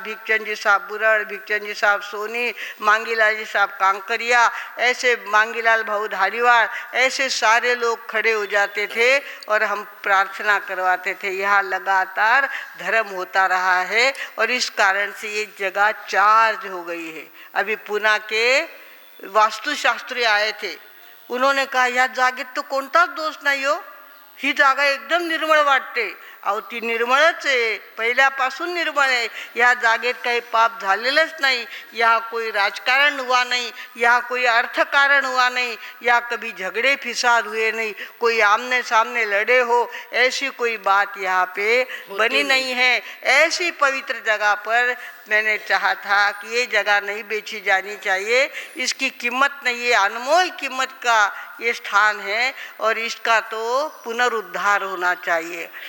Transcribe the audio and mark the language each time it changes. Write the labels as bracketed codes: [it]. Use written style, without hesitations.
[hi] भिक्षचंद जी साहब बुरड़, भिक्षचंद जी साहब सोनी, मांगीलाल जी साहब कांकरिया, ऐसे मांगीलाल भाऊ धारीवाल, ऐसे सारे लोग खड़े हो जाते थे और हम प्रार्थना करवाते थे। यहाँ लगातार धर्म होता रहा है और इस कारण से ये जगह चार्ज हो गई है। अभी पुणे के वास्तुशास्त्री आए थे, उन्होंने कहा [mr] या जागेत तो कोणताच दोष नाही हो, ही जागा एकदम निर्मळ वाटते। अहो ती निर्मळच आहे, पहिल्यापासून निर्मळ आहे। या जागेत काही पाप झालेलंच नाही, [hi] यहाँ कोई राजकारण हुआ नहीं, यहाँ कोई अर्थकारण हुआ नहीं, या कभी झगड़े फिसाद हुए नहीं, कोई आमने सामने लड़े हो, ऐसी कोई बात यहाँ पे बनी नहीं है। ऐसी पवित्र जगह पर मैंने चाहा था कि ये जगह नहीं बेची जानी चाहिए, इसकी कीमत नहीं है, अनमोल कीमत का ये स्थान है और इसका तो पुनरुद्धार होना चाहिए।